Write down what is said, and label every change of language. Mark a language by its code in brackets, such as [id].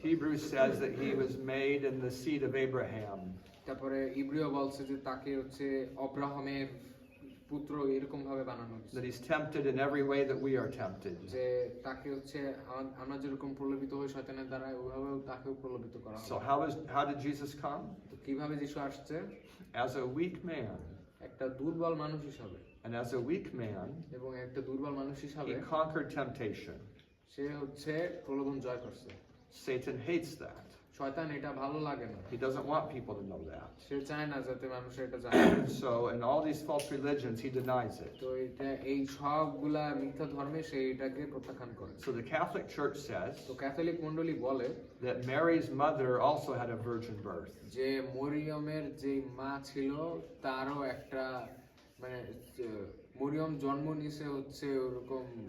[en] Hebrews says that he was made in the seed of Abraham. [bn] তারপরে ইব্রিয় বলছে যে তাকে হচ্ছে অব্রাহামের পুত্র এরকম ভাবে বানানো হয়েছে। [en] That he's tempted in every way that we are tempted. [bn] যে তাকে হচ্ছে আমরা যেরকম প্রলোভিত হই শয়তানের দ্বারা ওইভাবেও তাকেও প্রলোভিত করা হয়। [en] So how did Jesus come? [bn] তো কিভাবে যিশু আসছে? [en] As a weak man. [bn] একটা দুর্বল মানুষ হিসাবে। [en] And as a weak man, [bn] এবং একটা দুর্বল মানুষ হিসাবে [en] he conquered temptation. [bn] সে হচ্ছে প্রলোভন জয় করছে। [en] Satan hates that. [bn] শয়তান এটা ভালো লাগে না। [en] He doesn't want people to know that. [bn] সে চায় না যাতে মানুষ এটা জানে। [en] So in all these false religions, he denies it. [bn] তো এটা এই সবগুলা মিথ্যা ধর্মে সে এটাকে প্রত্যাখ্যান করে। [en] So the Catholic Church says [bn] তো ক্যাথলিক মণ্ডলী বলে [en] that Mary's mother also had a virgin birth. [bn] যে মরিয়মের যে মা ছিল তারও একটা মানে মরিয়ম জন্ম নিছে হচ্ছে ওরকম